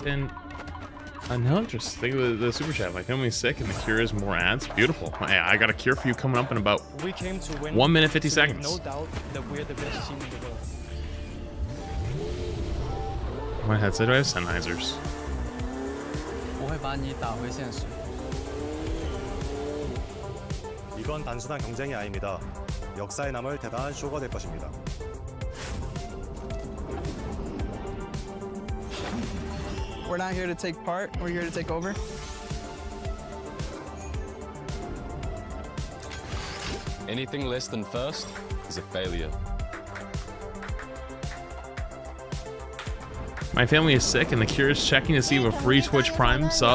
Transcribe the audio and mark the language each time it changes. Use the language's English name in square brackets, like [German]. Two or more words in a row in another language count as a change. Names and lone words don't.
[English] And no, just think of the super chat. My family's sick and the cure is more ads. Beautiful. Hey, I got a cure for you coming up in about 1 minute 50 seconds. No doubt that we're the best team in the world. My headset, do I have Sennheisers? [Chinese] 我会把你打回现实。 [Korean] 이건 단순한 경쟁이 아닙니다. 역사에 남을 대단한 쇼가 될 것입니다. [English] We're not here to take part. We're here to take over. Anything less than first is a failure. My family is sick and the cure is checking to see if a free Twitch Prime sub.